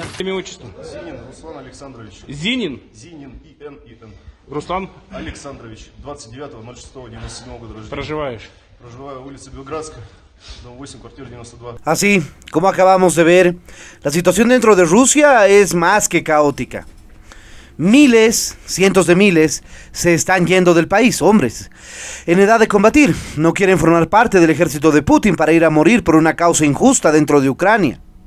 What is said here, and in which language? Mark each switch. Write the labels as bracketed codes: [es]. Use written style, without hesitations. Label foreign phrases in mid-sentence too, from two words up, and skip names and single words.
[ru] Имя, отчество? Зинин Руслан Александрович. Зинин? Зинин И.Н. Руслан? Александрович, 29.06.97 года рождения. Проживаешь? Проживаю улица Белградская, дом 8, квартира 92. [es] Así, como acabamos de ver, la situación dentro de Rusia es más que caótica. Miles, cientos de miles, se están yendo del país, hombres, en edad de combatir. No quieren formar parte del ejército de Putin para ir a morir por una causa injusta dentro de Ucrania.